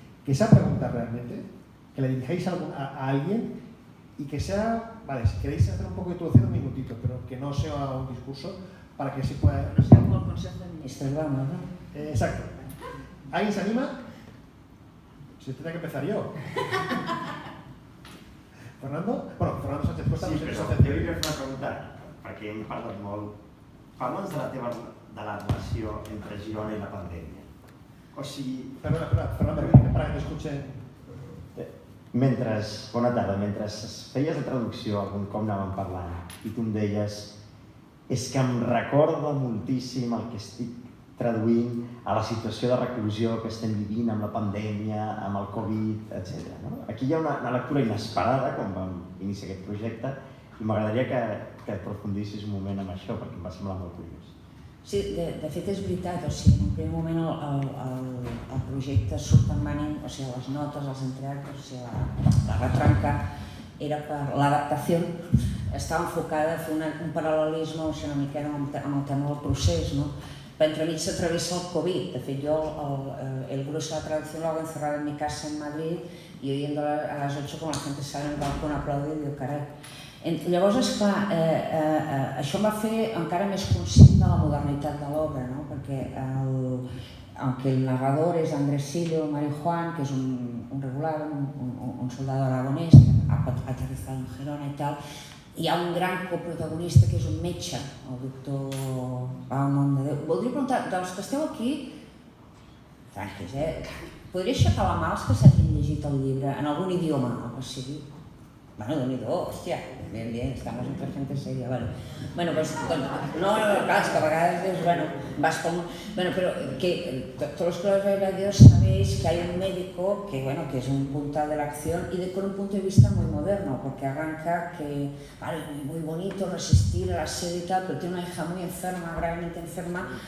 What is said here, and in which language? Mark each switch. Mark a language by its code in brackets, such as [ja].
[es] Que sea pregunta realmente, que le dirijáis a alguien y que sea, vale, si queréis hacer un poco de introducción, un minutito, pero que no sea un discurso para que se pueda... No sea como el Consejo de Ministros, vamos, ¿no? Exacto. ¿Alguien se anima? Si tendría que empezar yo. Fernando? Bueno, Fernando Sánchez Costa... [ca] Sí, però jo volia fer una pregunta, perquè hem parlat molt. Parla'ns de la relació entre Girona i la pandèmia. O sigui... [es] Perdona, para que t'escuche... [ca] Bona tarda, mentre feies la traducció, algun cop anàvem parlant, i tu em deies és que em recorda moltíssim el que estic traduint a la situació de reclusió que estem vivint amb la pandèmia, amb el Covid, etc. Aquí hi ha una lectura inesperada quan vam iniciar aquest projecte i m'agradaria que aprofundissis un moment amb això perquè em va semblar molt curiós. Sí, de fet és veritat, o sigui, en un primer moment el projecte surt en Manning, o sigui, les notes, els entreactes, o sigui, la retranca era per l'adaptació, estava enfocada a fer un paral·lelisme, o sigui, una mica amb el tema del procés, no? [es] Pero entremig se atraviesa el COVID. [ca] De fet, [es] yo el grueso de la traducción lo hago encerrado en mi casa en Madrid y oyendo a las 8 com la gente sale en el balcó a aplaudir [ca] i diu, carai. Llavors, esclar, això em va fer encara més conscient de la modernitat de l'obra, no? Perquè [es] aunque el narrador es Andresillo Marijuán, que es un regular, un soldado aragonès, ha aterrizado en Gerona [ca] i tal, hi ha un gran coprotagonista que és un metge, el doctor Pau Nomdedeu. Voldria preguntar, dels que esteu aquí, tranquils, podria aixecar la mà els que s'hagin llegit el llibre en algun idioma, o sigui? [es] Bueno, [ca] Déu-n'hi-do, hòstia, [es] bien, estamos entre gente seria, vale. [ca] Bueno, pues, no, clar, és que a vegades dius, bueno, vas com... [es] Bueno, pero que todos los que lo habéis leído sabéis que hay un médico que, bueno, que es un puntal de la acción y con un punto de vista muy moderno, porque arranca que, vale, muy bonito resistir a la sed y tal, pero tiene una hija muy enferma, gravemente enferma,